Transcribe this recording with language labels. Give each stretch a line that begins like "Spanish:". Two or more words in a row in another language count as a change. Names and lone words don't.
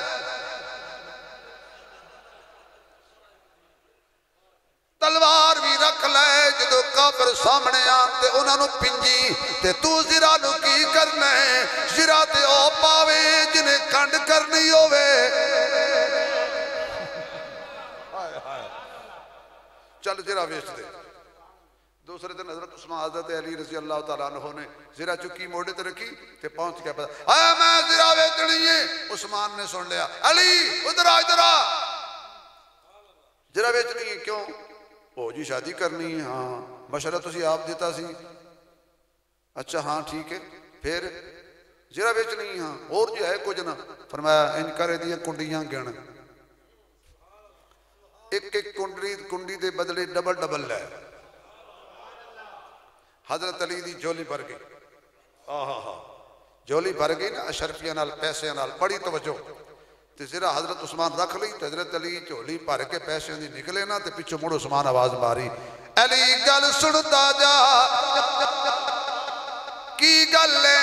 Punjabi: تلوار وی رکھ لے، جدوں کافر سامنے آن تے اوہناں نوں پنجی. تے توں زرہ نوں کی کرنا ہے؟ زرہ تے او پاوے جنہیں کنڈ کرنی ہووے. چل زرہ ویچ دے. دوجے دن حضرت عثمان حضرت علی
Arabic: رضی اللہ تعالیٰ عنہ
Punjabi: نے زرہ چکی موڈھے تے رکھی، تے پہنچ گیا پتہ میں زرہ ویچنی ہے. عثمان نے سن لیا، علی ادھر آ، ادھر آ، زرہ ویچنی ہے. کیوں؟ او جی شادی کرنی ہے. ہاں مشورہ تسیں آپ دتا سی۔ اچھا ہاں ٹھیک ہے، پھر زرہ ویچنی ہے. ہاں اور جو ہے کجھ نا. فرمایا ان کڑے دیاں کنڈیاں گن، اک اک کنڈی دے بدلے ڈبل ڈبل لے. حضرت علی دی جھولی بھر گئی. جھولی بھر گئی نا اشرفیاں نال، پیسے نال. بڑی توجہ. تے زرہ حضرت عثمان رکھ لئی، تے حضرت علی جھولی بھر کے پیسے دی نکلے نا، تے پچھوں مڑ عثمان آواز ماری، علی گل سندا جا، کی گل ہے?